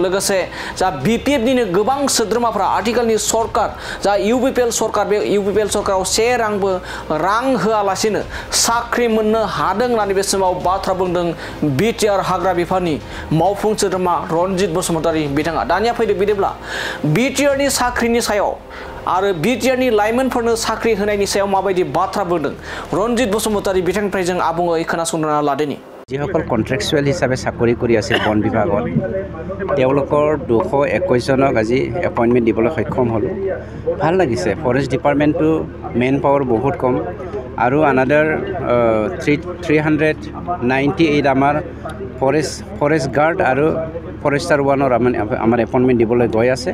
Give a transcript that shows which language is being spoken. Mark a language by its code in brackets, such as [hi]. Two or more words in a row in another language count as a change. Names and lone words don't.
[brx] लोगोसे जा बिपिएफनिनो गोबां सोद्रोमाफ्रा आथिखालनि सरकार जा इउपिपिएल सरकार बे इउपिपिएल सरकाराव 1 रांबो रां होआलासेनो साख्रि मोननो हादों होननानै बे समाव बाथ्रा बुंदों बिटिआर हाग्रा बिफाननि मावफुं सोद्रोमा रनजित बसुमतारी बिथाङा। दानिया फैदो बिदिब्ला बिटिआरनि साख्रिनि सायाव आरो बिटिआरनि लाइमोनफोरनो साख्रि होनायनि सायाव माबायदि बाथ्रा बुंदों रनजित बसुमतारी बिथांनिफ्राय जों आबुङै खोनासंना लादोनि। [as] যিসকল কন্ট্ৰেকচুৱেল হিচাপে চাকৰি কৰি আছিল বন বিভাগত তেওঁলোকৰ 221 জনক আজি এপইণ্টমেণ্ট দিবলৈ সক্ষম হ'লোঁ। ভাল লাগিছে। ফৰেষ্ট ডিপাৰ্টমেণ্টটো মেন পাৱাৰ বহুত কম আৰু আনাদাৰ 398 আমাৰ ফৰেষ্ট গাৰ্ড আৰু ফৰেষ্টাৰ 1ৰ আমাৰ এপইণ্টমেণ্ট দিবলৈ গৈ আছে।